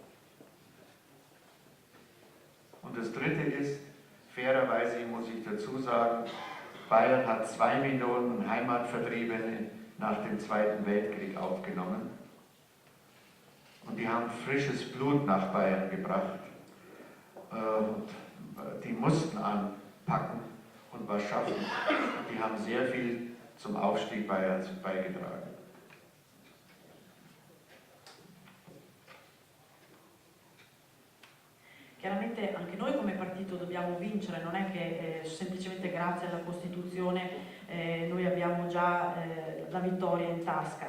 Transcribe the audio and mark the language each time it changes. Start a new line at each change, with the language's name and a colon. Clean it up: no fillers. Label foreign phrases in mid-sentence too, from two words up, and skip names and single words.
German: Und das Dritte ist, fairerweise muss ich dazu sagen, Bayern hat 2 Millionen Heimatvertriebene nach dem Zweiten Weltkrieg aufgenommen. Und die haben frisches Blut nach Bayern gebracht. Die mussten anpacken und was schaffen. Und die haben sehr viel zum Aufstieg Bayerns beigetragen.
Italian: Chiaramente anche noi come partito dobbiamo vincere, non è che semplicemente grazie alla Costituzione noi abbiamo già la vittoria in tasca.